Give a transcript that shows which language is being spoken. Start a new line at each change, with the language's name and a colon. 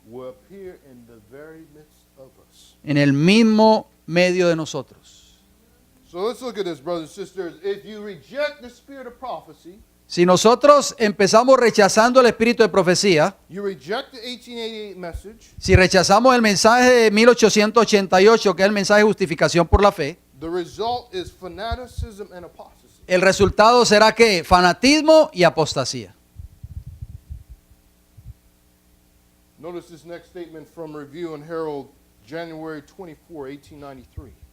English: will appear in the very midst of us.
Spanish: en el mismo medio de nosotros.
English: So let's look at this, brothers and sisters. If you reject the spirit of prophecy,
Spanish: Si nosotros empezamos rechazando el espíritu de profecía,
English: you reject the 1888 message,
Spanish: si rechazamos el mensaje de 1888, que es el mensaje de justificación por la fe,
English: the result is fanaticism and apostasy.
Spanish: el resultado será que fanatismo y apostasía.
English: Notice this next statement from Review and Herald, January 24, 1893.